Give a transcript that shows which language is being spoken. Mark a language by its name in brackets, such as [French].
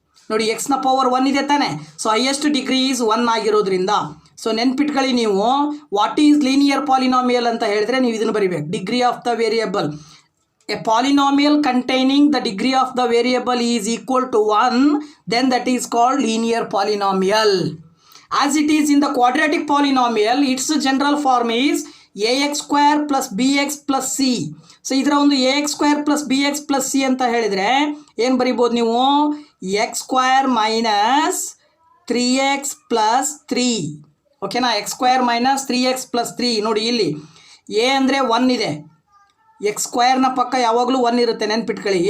[Kannada] ನೋಡಿ, ಎಕ್ಸ್ನ ಪವರ್ 1 ಇದೆ ತಾನೆ. ಸೊ ಹೈಯೆಸ್ಟ್ ಡಿಗ್ರಿ ಈಸ್ 1 ಆಗಿರೋದ್ರಿಂದ ಸೊ ನೆನ್ಪಿಟ್ಕೊಳ್ಳಿ ನೀವು, [English] what is linear polynomial [Kannada] ಅಂತ ಹೇಳಿದ್ರೆ ನೀವು ಇದನ್ನು ಬರಿಬೇಕು. [English] Degree of the variable, a polynomial containing the degree of the variable is equal to 1, then that is called linear polynomial. As it is in the quadratic polynomial, its general form is ax² + bx + c. [Kannada] So ಇದರ ಒಂದು ax² + bx + c ಅಂತ ಹೇಳಿದರೆ ಏನು ಬರಿಬೋದು ನೀವು? x² - 3x + 3. ಓಕೆನಾ? x² - 3x + 3. ನೋಡಿ ಇಲ್ಲಿ a ಅಂದರೆ 1 ಇದೆ, x² ಪಕ್ಕ ಯಾವಾಗಲೂ 1 ಇರುತ್ತೆ, ನೆನ್ಪಿಟ್ಕೊಳ್ಳಿ.